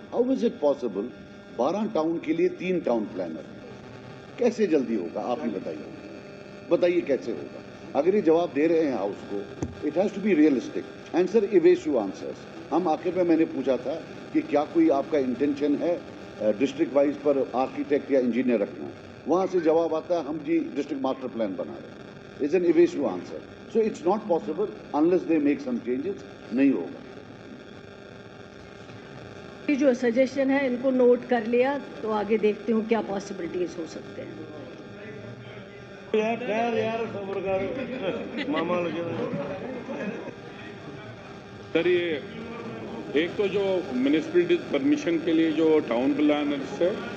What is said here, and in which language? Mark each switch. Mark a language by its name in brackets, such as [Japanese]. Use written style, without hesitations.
[English] how is it possible [Urdu] 12 town کے لیے 3 town planner, کیسے جلدی ہوگا؟ آپ ہی بتائیے کیسے ہوگا؟ اگر یہ جواب دے رہے ہیں ہاؤس کو, [English] It has to be realistic. And sir evasive answers. [Urdu] ہم آخر میں نے پوچھا تھا کہ کیا کوئی آپ کا انٹینشن ہے ڈسٹرکٹ وائز پر آرکیٹیکٹ یا انجینئر رکھنا, وہاں سے جواب آتا ہے ہم جی ڈسٹرکٹ ماسٹر پلان بنا رہے ہیں. [English] It's an evasive answer. So it's not possible unless they make some changes. [Urdu] نہیں ہوگا. جو سجیشن ہے ان کو نوٹ کر لیا, تو آگے دیکھتے ہوں کیا پاسبلٹیز ہو سکتے ہیں. سر یہ ایک تو جو میونسپلٹی پرمیشن کے لیے جو ٹاؤن پلانرس ہے